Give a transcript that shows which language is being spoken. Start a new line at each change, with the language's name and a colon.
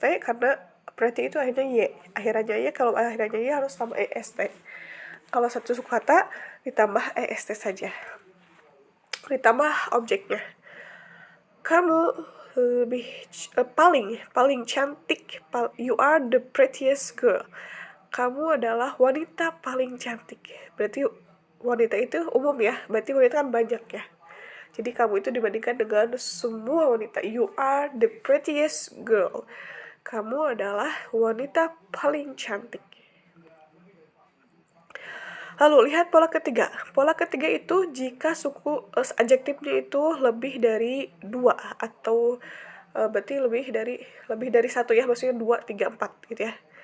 Indonesian: Karena pretty itu akhirnya y, akhirannya y. Kalau akhirannya y harus tambah est. Kalau satu suku kata ditambah est saja, ditambah objeknya. Kamu lebih paling cantik.
English: You are the prettiest girl.
Indonesian: Kamu adalah wanita paling cantik. Berarti wanita itu umum ya, berarti wanita kan banyak ya. Jadi kamu itu dibandingkan dengan semua wanita.
English: You are the prettiest girl.
Indonesian: Kamu adalah wanita paling cantik. Lalu lihat pola ketiga. Pola ketiga itu jika suku adjektifnya itu lebih dari 2 atau berarti lebih dari 1 ya, maksudnya 2, 3, 4 gitu ya.